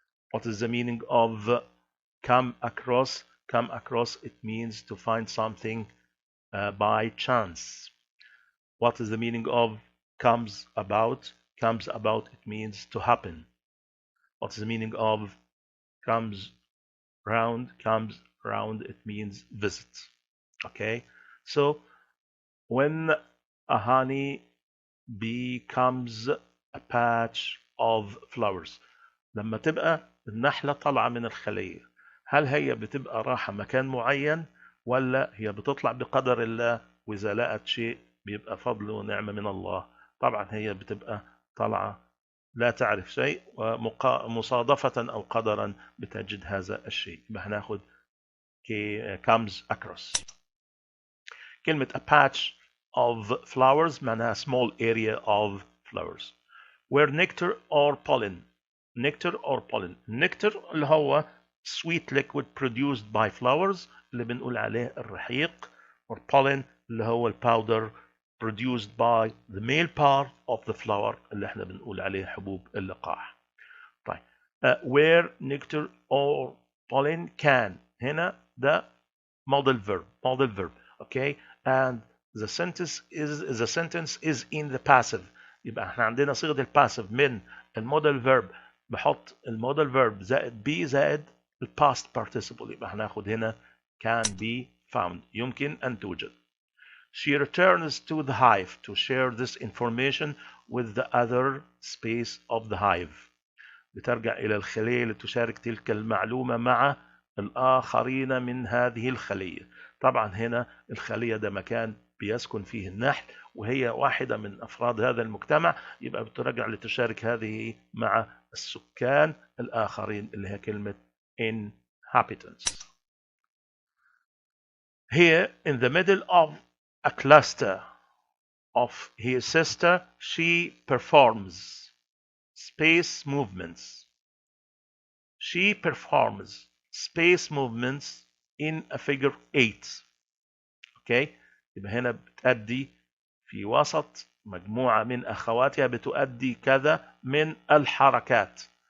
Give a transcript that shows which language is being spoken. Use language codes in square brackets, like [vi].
[en] What is the meaning of come across? Come across, it means to find something by chance. What is the meaning of comes about? Comes about, it means to happen. What is the meaning of comes round? Comes round, it means visit. Okay, so when a honey becomes a patch of flowers, [ar] لما تبقى النحلة طالعة من الخلية، هل هي بتبقى راحة مكان معين ولا هي بتطلع بقدر الله وإذا لقت شيء بيبقى فضل ونعمة من الله؟ طبعا هي بتبقى طالعة لا تعرف شيء ومصادفة أو قدرا بتجد هذا الشيء. يبقى هناخد comes across. كلمة a patch of flowers معناها [en] small area of flowers. Where nectar or pollen. Nectar or pollen. Nectar اللي هو sweet liquid produced by flowers [ar] اللي بنقول عليه الرحيق. [en] or pollen [ar] اللي هو الباودر [en] produced by the male part of the flower [ar] اللي احنا بنقول عليه حبوب اللقاح. [en] طيب. Where nectar or pollen can. [ar] هنا ده modal verb. Okay. [en] And the sentence is in the passive. [ar] يبقى احنا عندنا صيغة الباسيف من المودال فيرب، بحط المودال فيرب زائد be زائد الباست participle. يبقى هناخد هنا [en] can be found، [ar] يمكن أن توجد. [en] She returns to the hive to share this information with the other space of the hive. [ar] بترجع إلى الخلية لتشارك تلك المعلومة مع الآخرين من هذه الخلية. طبعا هنا الخلية ده مكان بيسكن فيه النحل وهي واحدة من أفراد هذا المجتمع، يبقى بترجع لتشارك هذه مع السكان الآخرين اللي هي كلمة inhabitants. [en] Here in the middle of a cluster of his sister, she performs space movements. She performs space movements in a figure 8. Okay. [ar] يبقى هنا بتأدي في وسط مجموعة من أخواتها بتؤدي كذا من الحركات.